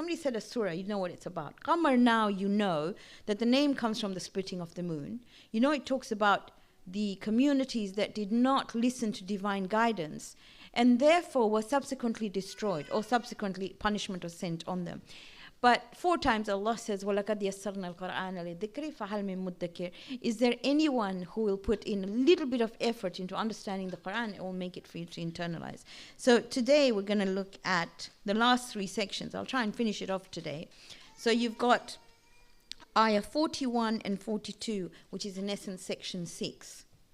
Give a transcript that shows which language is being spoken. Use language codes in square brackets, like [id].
[en] Somebody said a surah, you know what it's about. Qamar, now you know that the name comes from the splitting of the moon. You know it talks about the communities that did not listen to divine guidance and therefore were subsequently destroyed, or subsequently punishment was sent on them. But 4 times Allah says, [ar] وَلَقَدْ يَسَّرْنَا الْقُرْآنَ لِلذِّكْرِ فَهَلْ مِن مُدَّكِرٍ. [en] Is there anyone who will put in a little bit of effort into understanding the Quran? It will make it for you to internalize. So today we're going to look at the last 3 sections. I'll try and finish it off today. So you've got ayah 41 and 42, which is in essence section 6.